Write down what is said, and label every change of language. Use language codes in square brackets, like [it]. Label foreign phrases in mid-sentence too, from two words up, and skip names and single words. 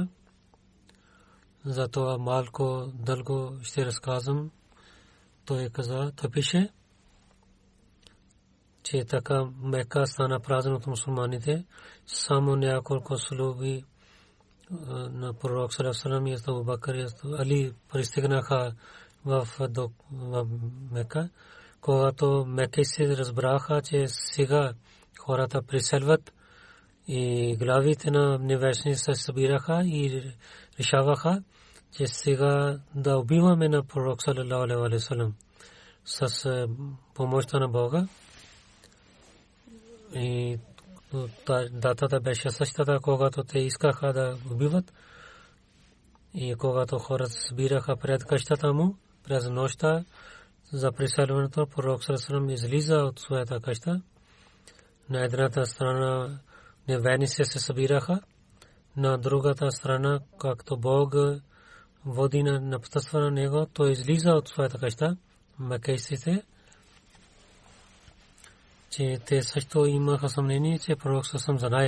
[bg] Затова малко дълго ще разказвам. Той каза, той пише, че така Мека стана празен от мусулманите. Само няколко слуги на пророк [ar] صلى الله عليه وسلم [bg] и Абу Бакр и Али пристигнаха в Мека. Когато меккийците разбраха, че сега хората преселват и главите на невежници се събираха и решаваха, че сега да убиваме на пророк [ar] صلى الله عليه وسلم [bg] с помощта на Бога. И датата беше същата, когато те искаха да убиват. И когато хората се събираха пред къщата му, през нощта за преселването, пророк [ar] صلى الله عليه وسلم [bg] излиза от своята къща. На едната страна невежници се събираха, на другата страна, както Бог води на пътства на него, той излиза от своята къща. Меккийците, че те също имаха съмнение, че пророк саллаллаху знае.